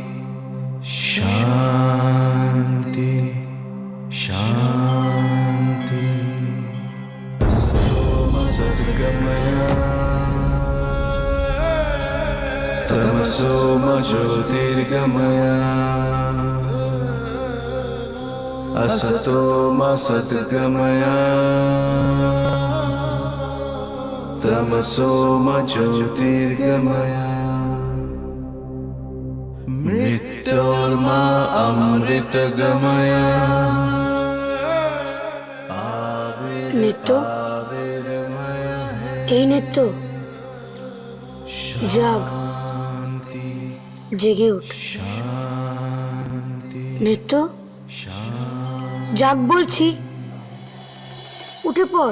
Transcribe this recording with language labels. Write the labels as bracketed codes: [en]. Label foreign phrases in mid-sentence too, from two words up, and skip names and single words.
[sa] शांति शांति सोम सद्गमया तमसो मा ज्योतिर्गमया असतो मा सद्गमया तमसो मा ज्योतिर्गमया मृत्योर्मा अमृतगमया [bn] নিত্য, এই নিত্য, জাগ, জেগে উঠ। নিত্য, জাগ বলছি, উঠে পড়।